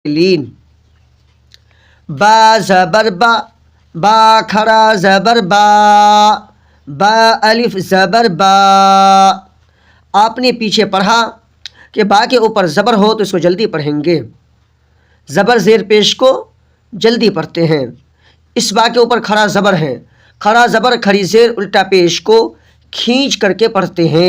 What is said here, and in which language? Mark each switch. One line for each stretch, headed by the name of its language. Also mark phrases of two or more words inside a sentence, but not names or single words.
Urdu: لین. با زبر با، با کھڑا زبر با، با الف زبر با. آپ نے پیچھے پڑھا کہ با کے اوپر زبر ہو تو اس کو جلدی پڑھیں گے، زبر زیر پیش کو جلدی پڑھتے ہیں. اس با کے اوپر کھڑا زبر ہے، کھڑا زبر کھڑی زیر الٹا پیش کو کھینچ کر کے پڑھتے ہیں.